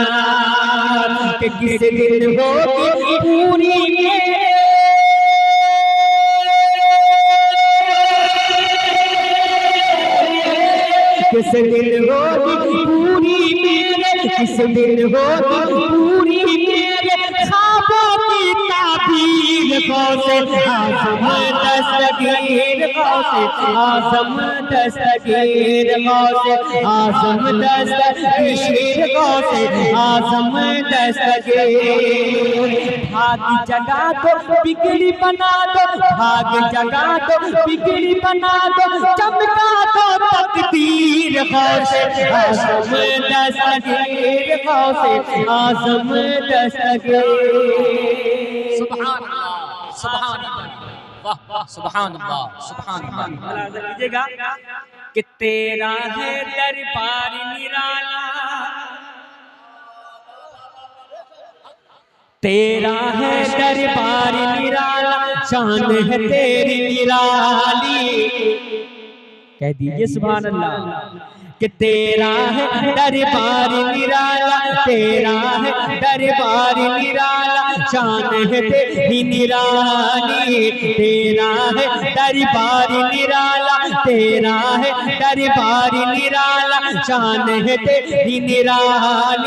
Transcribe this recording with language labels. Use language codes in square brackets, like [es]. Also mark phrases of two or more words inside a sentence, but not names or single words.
[ur] کہ کس دن ہوگی پوری کس دن ہوگی پوری میرے، کس دن ہوگی پوری میرے خوابوں کی تعبیر، غوث اعظم دستگیر، غوث اعظم دستگیر، غوث اعظم دستگیر، غوث اعظم دستگیر. بھاگ جگا دو بگڑی بنا دو، بھاگ جگا دو بگڑی بنا دو، چمکا دو تقدیر، غوث اعظم دستگیر، غوث اعظم دستگیر. [ar] سبحان الله، سبحان الله, [ur] واہ واہ, [ar] سبحان الله، سبحان الله. [ur] ملاحظہ کیجیے گا کہ تیرا ہے دربار نرالا، تیرا ہے دربار نرالا، شان ہے تیری نرالی. کہہ دیجیے [ar] سبحان الله [ur] کہ تیرا ہے دربار نرالا، تیرا ہے دربار نرالا، شان ہے تیری نرالی، تیرا ہے دربار نرالا، تیرا ہے دربار نرالا، شان ہے تیری نرالی.